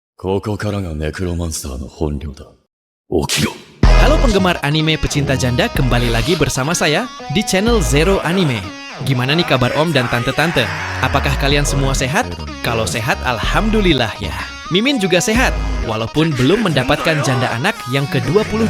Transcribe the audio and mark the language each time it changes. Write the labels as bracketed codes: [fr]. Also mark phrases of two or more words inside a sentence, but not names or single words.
[ja] ここからがネクロマンスターの本領だ。起きろ。 [id] Halo penggemar anime pecinta janda, kembali lagi bersama saya di channel Zero Anime. Gimana nih kabar Om dan Tante-Tante? Apakah kalian semua sehat? Kalau sehat, alhamdulillah ya. Mimin juga sehat, walaupun belum mendapatkan janda anak yang ke-22.